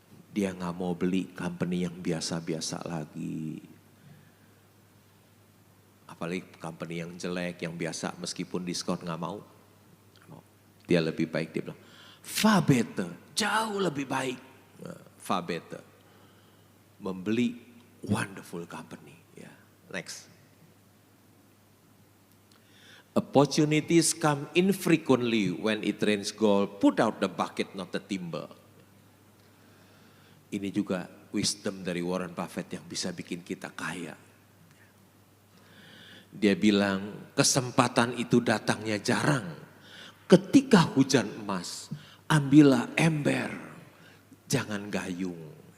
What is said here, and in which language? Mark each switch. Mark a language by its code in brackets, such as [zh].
[id] Dia gak mau beli company yang biasa-biasa lagi. Apalagi company yang jelek, yang biasa meskipun diskon gak mau. Dia lebih baik, dia bilang, [en] far better, [id] jauh lebih baik. [en] Far better. [id] Membeli [en] wonderful company. [id] Ya. Next. [en] Opportunities come infrequently when it rains gold. Put out the bucket, not the timber. [id] Ini juga wisdom dari Warren Buffett yang bisa bikin kita kaya. Dia bilang kesempatan itu datangnya jarang. Ketika hujan emas, ambillah ember, jangan gayung.